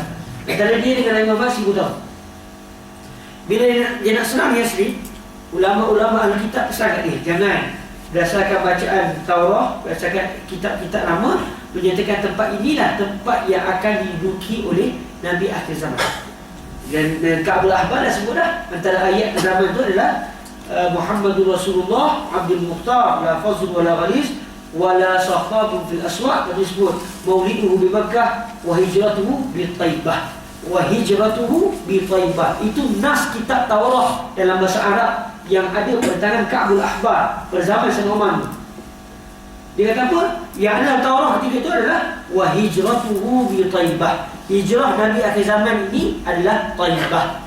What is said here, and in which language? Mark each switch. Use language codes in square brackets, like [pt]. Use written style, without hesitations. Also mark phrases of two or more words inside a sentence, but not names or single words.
[ms] Antara dia dengan Nabi Muhammad 1000 tahun. Bila dia nak serang Yasrib, ulama-ulama ahli kitab pesan kat dia, jangan berdasarkan bacaan Taurat, berdasarkan kitab-kitab lama, menyatakan tempat inilah tempat yang akan diduduki oleh Nabi akhir zaman. Dan Ka'bul Ahbar dah sebut dah, antara ayat ke zaman itu adalah [ar] محمد رسول الله عبد المختار لا فظ ولا غليظ ولا صخاب في الأسواق. [ms] Tadi sebut [ar] مولده بمكة وهجرته بطيبة. [ms] Itu nas kitab Taurat dalam bahasa Arab yang ada pada tangan Ka'bul Ahbar pada zaman Sayyidina Umar. Dia kata apa? Yang ada dalam Taurat ketika itu adalah [ar] وهجرته بطيبة. [ms] Hijrah Nabi akhir zaman ini adalah Taibah.